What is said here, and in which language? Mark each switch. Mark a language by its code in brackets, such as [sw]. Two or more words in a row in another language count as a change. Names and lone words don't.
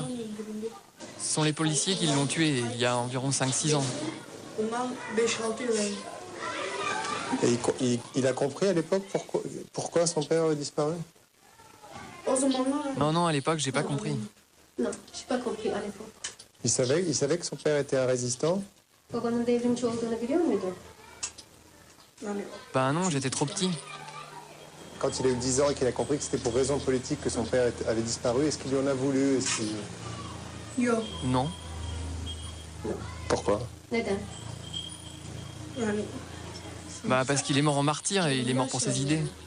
[fr] Ce sont les policiers qui l'ont tué il y a environ 5-6 ans. Et il a compris à l'époque pourquoi son père avait disparu? Non, à l'époque, j'ai pas compris. Non, j'ai pas compris à l'époque. Il savait que son père était un résistant? [tr] Babanın devrimci olduğunu biliyor muydun? [fr] Bah non, j'étais trop petit. Quand il a eu 10 ans et qu'il a compris que c'était pour raison politique que son père avait disparu, est-ce qu'il lui en a voulu? Non. Pourquoi? [tr] Neden? [fr] Bah parce qu'il est mort en martyr et il est mort pour ses idées.